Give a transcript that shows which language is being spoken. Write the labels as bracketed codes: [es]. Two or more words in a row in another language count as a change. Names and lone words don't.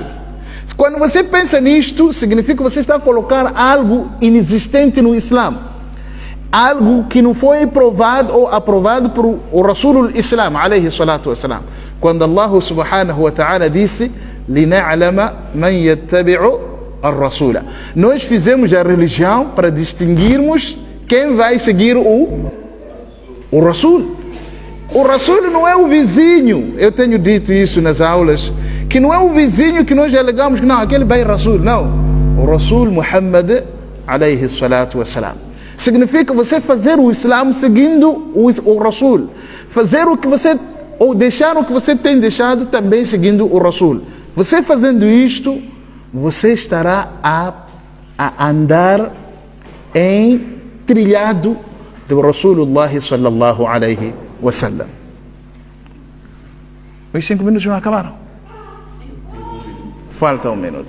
[pt] Quando você pensa nisto, significa que você está a colocar algo inexistente no Islã, algo que não foi provado ou aprovado por o Rasul Islam, [ar] عليه الصلاة والسلام. Quando الله سبحانه وتعالى disse: لنعلم من يتبع الرسول. [pt] Nós fizemos a religião para distinguirmos quem vai seguir o Rasul. O Rasul não é o vizinho. Eu tenho dito isso nas aulas, que não é o vizinho que nós alegamos que não, aquele vai Rasul. Não. [ar] O رسول محمد عليه الصلاة والسلام. [pt] Significa você fazer o Islã seguindo o Rasul. Fazer o que você, ou deixar o que você tem deixado também seguindo o Rasul. Você fazendo isto, você estará a andar em trilhado do [ar] رسول الله صلى الله عليه وسلم. [pt] Os 5 minutos não acabaram. Falta 1 minuto.